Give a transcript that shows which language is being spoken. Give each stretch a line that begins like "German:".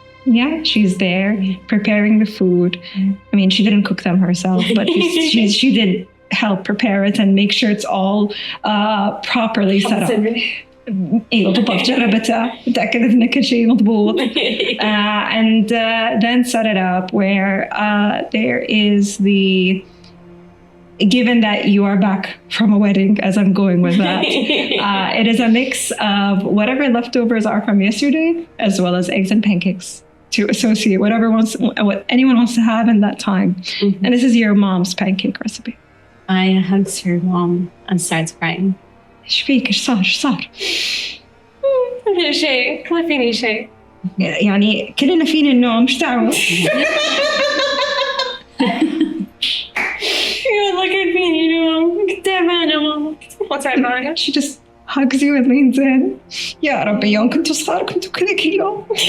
English: Yeah, she's there preparing the food. I mean, she didn't cook them herself, but she did help prepare it and make sure it's all properly set up.
Arabic: ايوه بالضبط جربتها متأكدة إن كل شيء مضبوط.
English: And then set it up where there is given that you are back from a wedding, as I'm going with that, it is a mix of whatever leftovers are from yesterday, as well as eggs and pancakes to associate what anyone wants to have in that time. Mm-hmm. And this is your mom's pancake recipe. Aya hugs her mom and starts crying.
Arabic: ايش فيك؟ ايش صار؟ ما في شيء، ما فيني شيء. يعني كلنا فينا النوم، ايش دعوة؟
English: Look at me,
Arabic: كنت تعبانة ماما.
English: What's that? She just hugs you and leans in.
Arabic: يا ربي يوم كنتوا صغار كنتوا كذا كل يوم.